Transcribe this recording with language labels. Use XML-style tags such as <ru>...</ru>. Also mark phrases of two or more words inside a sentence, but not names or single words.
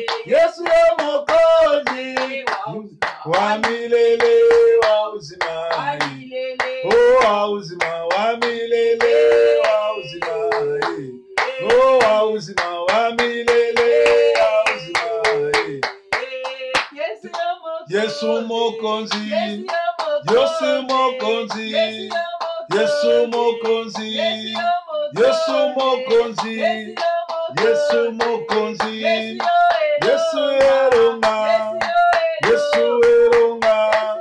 <ln>Yesu ya mokozi.</ln> <sw>Wa milele. Wa uzima. Oh wa uzima wa milele. Wa uzima. Oh wa uzima wa milele. Wa uzima.</sw> <ln>Yesu mokonzi. Yesu mokonzi. Yesu mokonzi. Yesu mokonzi. Yesu mokonzi. Yesu eronga. Yesu eronga.</ln>